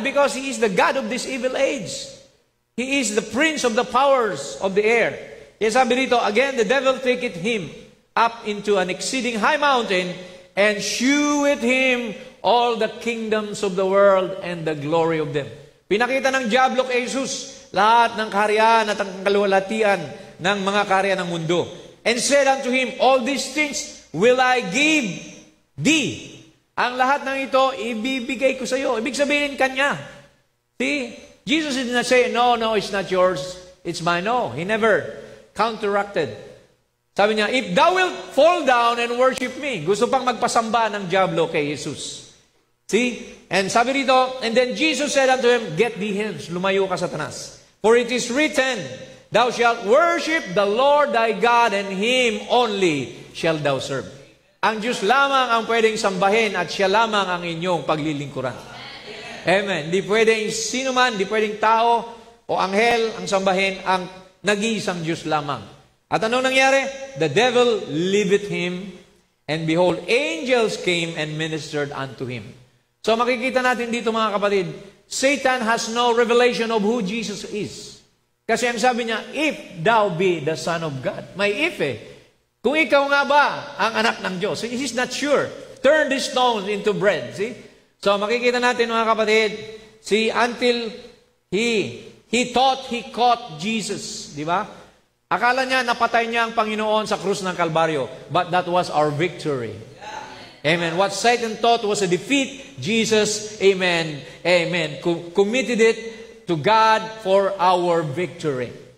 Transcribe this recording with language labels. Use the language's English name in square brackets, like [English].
[English] Because he is the God of this evil age. He is the prince of the powers of the air. Yes, [Filipino] sabi dito, [English] again, the devil taketh him up into an exceeding high mountain and sheweth him all the kingdoms of the world and the glory of them. [Filipino] Pinakita ng diablo kay Jesus lahat ng kaharian at ang kaluwalhatian ng mga kaharian ng mundo. [English] And said unto him, all these things will I give thee. [Filipino] Ang lahat ng ito, ibibigay ko sa iyo. Ibig sabihin kanya. See? [English] Jesus did not say, no, it's not yours. It's mine. No, he never counteracted. [Filipino] Sabi niya, [English] if thou wilt fall down and worship me. [Filipino] Gusto pang magpasamba ng diablo kay Jesus. See? And sabi rito, and then Jesus said unto him, get thee hence, lumayo ka, Satanas. [English] For it is written, thou shalt worship the Lord thy God, and him only shalt thou serve. [Filipino] Ang Diyos lamang ang pwedeng sambahin at siya lamang ang inyong paglilingkuran. Amen. Di pwedeng sino man, di pwedeng tao o anghel ang sambahin, ang nag-iisang Diyos lamang. At anong nangyari? [English] The devil leaveth him, and behold, angels came and ministered unto him. So [Filipino] makikita natin dito, mga kapatid, [English] Satan has no revelation of who Jesus is. [Filipino] Kasi ang sabi niya, [English] if thou be the Son of God. [Filipino] May if Kung ikaw nga ba ang anak ng Diyos? [English] So he's not sure. Turn these stones into bread. See? So [Filipino] makikita natin, mga kapatid, [English] until he thought he caught Jesus. [Filipino] Di ba? Akala niya, napatay niya ang Panginoon sa krus ng Kalbaryo. [English] But that was our victory. Amen. What Satan thought was a defeat, Jesus, amen, committed it to God for our victory.